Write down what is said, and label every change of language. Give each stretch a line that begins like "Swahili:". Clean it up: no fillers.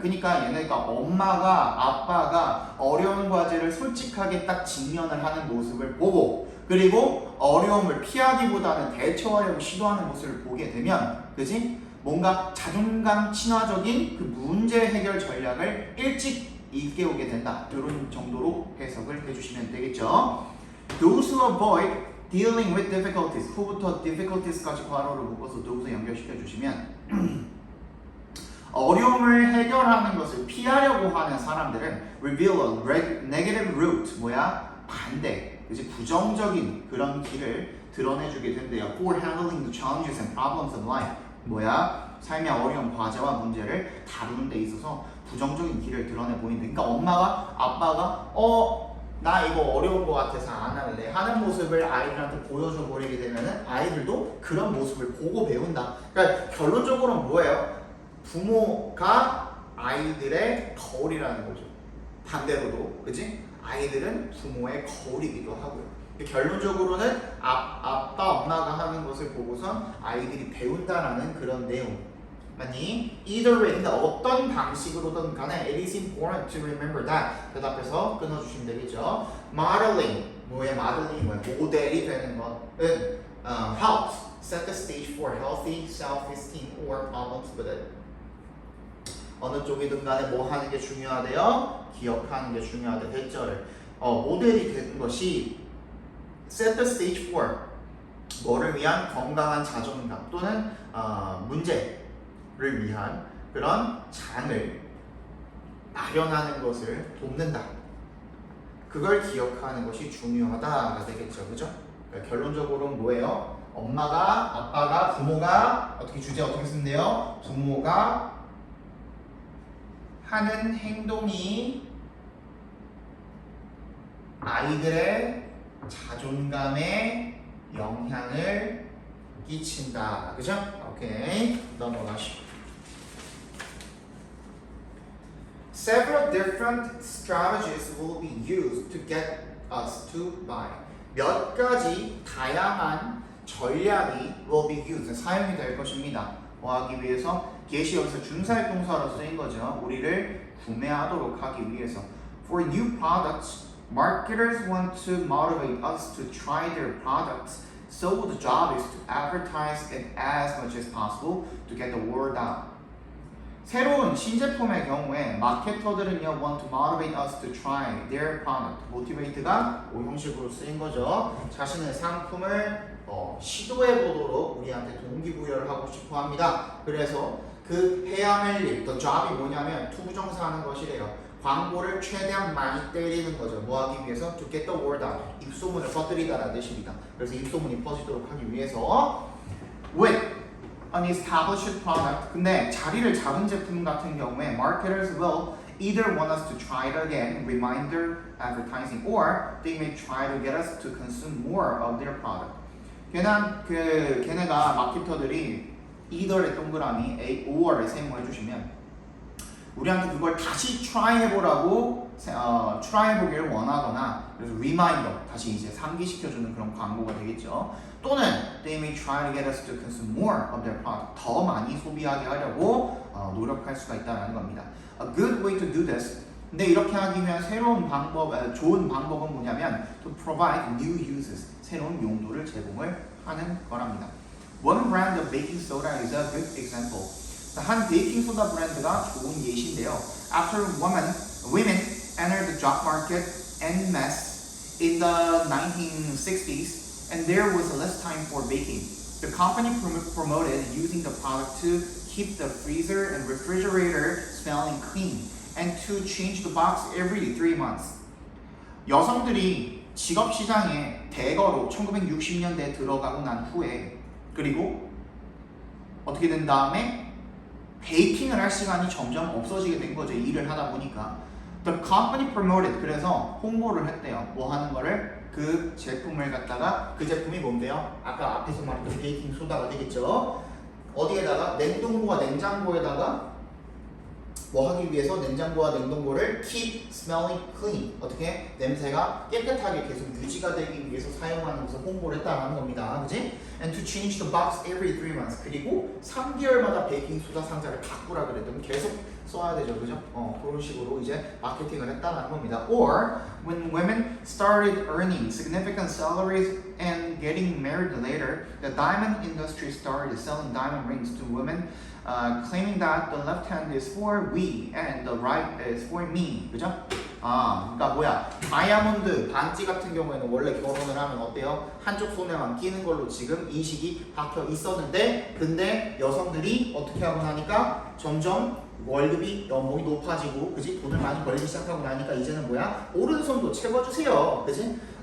Korean: 그러니까 얘네가 엄마가 아빠가 어려운 과제를 솔직하게 딱 직면을 하는 모습을 보고 그리고 어려움을 피하기보다는 대처하려고 시도하는 모습을 보게 되면 그지? 뭔가 자존감 친화적인 그 문제 해결 전략을 일찍 일깨우게 된다. 이런 정도로 해석을 해주시면 되겠죠.
English: Those who avoid dealing with difficulties.
Korean: who부터 difficulties까지 괄호를 묶어서 those 연결시켜 주시면 어려움을 해결하는 것을 피하려고 하는 사람들은
English: reveal a negative route.
Korean: 뭐야? 반대. 그치? 부정적인 그런 길을 드러내주게 된대요.
English: For handling the challenges and problems of life.
Korean: 뭐야? 삶의 어려운 과제와 문제를 다루는 데 있어서 부정적인 길을 드러내 보인다. 그러니까 엄마가 아빠가 나 이거 어려운 거 같아서 안 할래 하는 모습을 아이들한테 보여줘 버리게 되면은 아이들도 그런 모습을 보고 배운다. 그러니까 결론적으로는 뭐예요? 부모가 아이들의 거울이라는 거죠. 반대로도 그치? 아이들은 부모의 거울이기도 하고요. 결론적으로는 아빠 엄마가 하는 것을 보고선 아이들이 배운다라는 그런 내용. 아니
English: either way
Korean: 근데 어떤 방식으로든 간에
English: it is important to remember that
Korean: 대답해서 끊어주시면 되겠죠. modeling 뭐야? modeling 뭐야? 모델이 되는 것은
English: helps set the stage for healthy self-esteem or problems with it.
Korean: 어느 쪽이든 간에 뭐 하는 게 중요하대요? 기억하는 게 중요하대. 대절을 모델이 되는 것이
English: set the stage for
Korean: 뭐를 위한 건강한 자존감 또는 문제를 위한 그런 장을 마련하는 것을 돕는다. 그걸 기억하는 것이 중요하다가 되겠죠. 그죠? 그러니까 결론적으로는 뭐예요? 엄마가, 아빠가, 부모가 주제 어떻게 쓴대요? 부모가 하는 행동이 아이들의 자존감에 영향을 끼친다. 그죠? 오케이. 넘어가시죠.
English: Several different strategies will be used to get us to buy.
Korean: 몇 가지 다양한 전략이
English: will be used.
Korean: 사용이 될 것입니다. 뭐 하기 위해서? get이 여기서 준사역동사로 쓰인 거죠. 우리를 구매하도록 하기 위해서.
English: For new products, marketers want to motivate us to try their products. So the job is to advertise it as much as possible to get the word out.
Korean: 새로운 신제품의 경우에 마케터들은요
English: want to motivate us to try their product.
Korean: motivate가 오형식으로 쓰인 거죠. 자신의 상품을 시도해 보도록 우리한테 동기부여를 하고 싶어 합니다. 그래서 그 해야 할 일, the job이 뭐냐면 투부정사 하는 것이래요. 광고를 최대한 많이 때리는 거죠. 뭐 하기 위해서?
English: To get the word out.
Korean: 입소문을 퍼뜨리다라는 뜻입니다. 그래서 입소문이 퍼지도록 하기 위해서
English: with an established product.
Korean: 근데 자리를 잡은 제품 같은 경우에
English: marketers will either want us to try it again, reminder advertising, or they may try to get us to consume more of their product.
Korean: 걔네가 마케터들이 either의 동그라미 A, or를 세모해 주시면 우리한테 그걸 다시 try 해보라고 try 해보기를 원하거나 그래서 reminder 다시 이제 상기시켜주는 그런 광고가 되겠죠. 또는
English: they may try to get us to consume more of their product.
Korean: 더 많이 소비하게 하려고 노력할 수가 있다는 겁니다.
English: A good way to do this.
Korean: 근데 이렇게 하기 위한 좋은 방법은 뭐냐면
English: to provide new uses.
Korean: 새로운 용도를 제공을 하는 거랍니다.
English: One brand of baking soda is a good example.
Korean: 한 베이킹 소다 브랜드가 좋은 예시인데요.
English: After women entered the job market en masse in the 1960s, and there was less time for baking, the company promoted using the product to keep the freezer and refrigerator smelling clean, and to change the box every 3 months.
Korean: 여성들이 직업 시장에 대거로 1960년대에 들어가고 난 후에 그리고 어떻게 된 다음에 베이킹을 할 시간이 점점 없어지게 된 거죠. 일을 하다 보니까.
English: The company promoted.
Korean: 그래서 홍보를 했대요. 뭐 하는 거를? 그 제품을 갖다가 그 제품이 뭔데요? 아까 앞에서 말했던 베이킹 소다가 되겠죠. 어디에다가? 냉동고와 냉장고에다가 뭐 하기 위해서 냉장고와 냉동고를
English: keep smelling clean.
Korean: 어떻게? 냄새가 깨끗하게 계속 유지가 되기 위해서 사용하는 것을 홍보를 했다는 겁니다. 그지?
English: And to change the box every 3 months.
Korean: 그리고 3개월마다 베이킹소다 상자를 바꾸라 그랬더니 계속 써야 되죠. 그죠? 그런 식으로 이제 마케팅을 했다는 겁니다.
English: Or when women started earning significant salaries and getting married later, the diamond industry started selling diamond rings to women, claiming that the left hand is for we and the right is for me.
Korean: 그죠? 그러니까 뭐야? 다이아몬드 반지 같은 경우에는 원래 결혼을 하면 어때요? 한쪽 손에만 끼는 걸로 지금 인식이 박혀 있었는데, 근데 여성들이 어떻게 하고 나니까 점점 월급이 연봉이 높아지고, 그지? 돈을 많이 벌기 시작하고 나니까 이제는 뭐야? 오른손도 채워주세요, 그지?